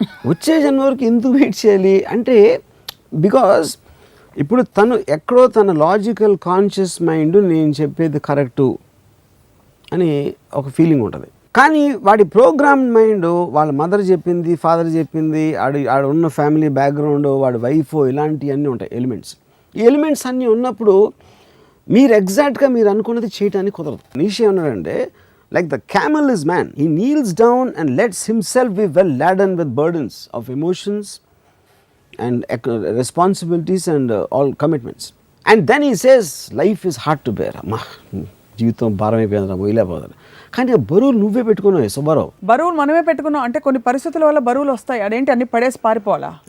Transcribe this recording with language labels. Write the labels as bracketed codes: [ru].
[te] వచ్చే జన్మ వరకు ఎందుకు వెయిట్ చేయాలి అంటే, బికాస్ ఇప్పుడు తను ఎక్కడో తన లాజికల్ కాన్షియస్ మైండ్ నేను చెప్పేది కరెక్టు అని ఒక ఫీలింగ్ ఉంటుంది, కానీ వాడి ప్రోగ్రామ్ మైండ్ వాళ్ళ మదర్ చెప్పింది, ఫాదర్ చెప్పింది, ఆడ ఉన్న ఫ్యామిలీ బ్యాక్గ్రౌండ్, వాడి వైఫ్, ఇలాంటివన్నీ ఉంటాయి ఎలిమెంట్స్. ఈ ఎలిమెంట్స్ అన్నీ ఉన్నప్పుడు మీరు ఎగ్జాక్ట్గా మీరు అనుకున్నది చేయడానికి కుదరదు. నీషే ఉన్నాడంటే, [en] like the camel is man, he kneels down and lets himself be well laden with burdens of emotions and responsibilities and all commitments, and then he says life is hard to bear. [te] amma జీవితం భారమైపోయిందిరా, మొయిలేపోతారు. కానీ బరువులు నువ్వే పెట్టుకున్నావు సుబ్బారావు. బరువులు మనమే పెట్టుకున్నాం అంటే కొన్ని పరిస్థితుల వల్ల బరువులు వస్తాయి, అదేంటి అన్ని పడేసి పారిపోవాలా?